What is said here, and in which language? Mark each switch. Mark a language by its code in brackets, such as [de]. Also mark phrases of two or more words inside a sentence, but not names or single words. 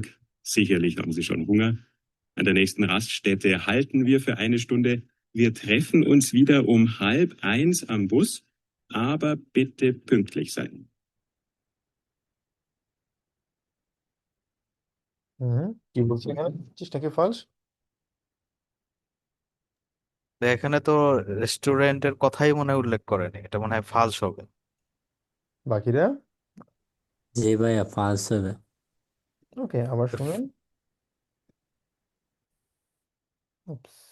[de] Sicherlich haben Sie schon Hunger. An der nächsten Raststätte halten wir für eine Stunde. Wir treffen uns wieder um 12:30 am Bus, aber bitte pünktlich sein. [bn] কি বলছে এখানে? চেষ্টা কি ফালস? এখানে তো রেস্টুরেন্টের কথাই মনে হয় উল্লেখ করেনি, এটা মনে হয় ফালস হবে। বাকিরা? জি ভাইয়া ফালস হবে। ওকে, আবার শুনেন। Ups.